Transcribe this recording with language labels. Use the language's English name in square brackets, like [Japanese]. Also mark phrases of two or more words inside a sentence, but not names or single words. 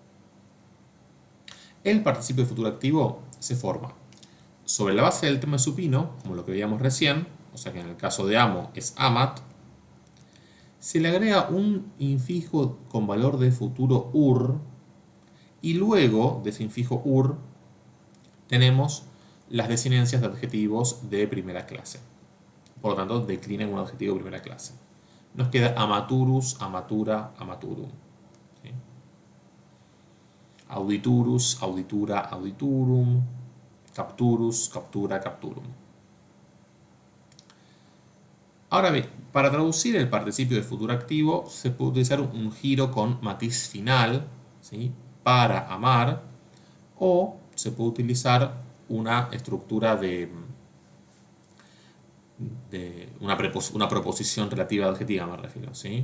[Spanish] El participio de futuro activo se forma sobre la base del tema supino, como lo que veíamos recién, o sea que en el caso de amo es amat, se le agrega un infijo con valor de futuro ur, y luego de ese infijo ur tenemos las desinencias de adjetivos de primera clase. Por lo tanto, declina en un adjetivo de primera clase. Nos queda [Latin] amaturus, amatura, amaturum. [Spanish] ¿Sí? [Latin] Auditurus, auditura, auditurum. Capturus, captura, capturum. [Spanish] Ahora bien, para traducir el participio de futuro activo se puede utilizar un giro con matiz final, ¿sí? Para amar, o se puede utilizar una estructura de una proposición relativa adjetiva, me refiero, ¿sí?